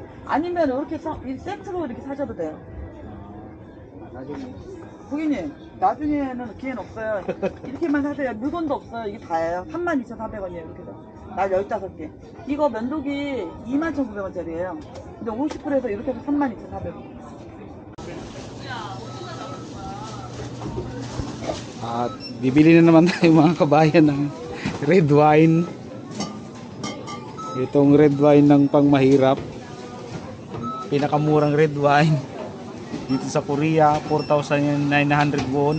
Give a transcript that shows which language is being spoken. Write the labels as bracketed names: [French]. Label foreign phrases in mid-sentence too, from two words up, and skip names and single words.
[Korean] 아니면 이렇게 세트로 이렇게 사셔도 돼요. 나중에. 고객님, 나중에는 기회는 없어요. 이렇게만 사세요. 물건도 없어요. 이게 다예요. 32,400원이에요. 이렇게 해서. 날 15개. 이거 면도기 21,900원짜리예요. 근데 50%에서 이렇게 해서 32,400원. [Filipino] At bibili na naman tayo, mga kabayan, ng [English] red wine. [Filipino] Itong [English] red wine [Filipino] ng pangmahirap. Pinakamurang [English] red wine [Filipino] dito sa Korea, 4,900 won.